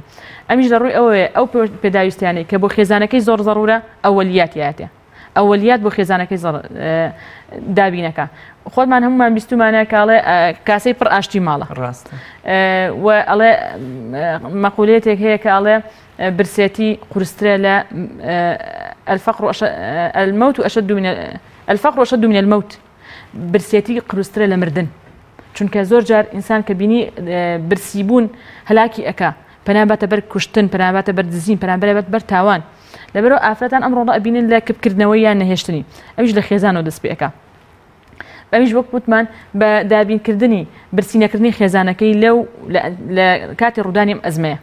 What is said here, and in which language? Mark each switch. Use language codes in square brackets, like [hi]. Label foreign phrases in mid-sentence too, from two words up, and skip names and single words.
[ckb] ئەمیش لە ڕووی ئەوەیە ئەو پێداویستیانەی کە بۆ خێزانەکەی زۆر زەڕورە ئەوەلیاتیاتێ ئەوەلیات بۆ خێزانەکەی دابینەکە. خۆتمان هەمومان بیستمانە کاڵێ کاسەی پڕ ئاشتی ماڵە ڕاستە و ئەڵێ مەقولێتێک هەیە کە ئەڵێ برسێتی قورسترە لە [ar] المەوت و الفەقر أشد من الموت. [ckb] برسێتی قورسترە لە مردن، چونکە زۆر جار ئینسان کە بینی برسیبوون هەلاکی ئەکا پەناباتە بەر کوشتن پەناباتە بەر دزین پەنابەت بەر تاوان. لەبەرەوە ئافرەتان ئەم ڕۆڵە ئەبینن لە کردکردنەوەی یان نەهێشتنی ئەویش لە خێزانەوە دەست پێەکە. ئەویش وەک وتمان بە دابینکردنی برسینەکردنی خێزانەکەی لە کاتی ڕوودانی ئەم ئەزمەیە.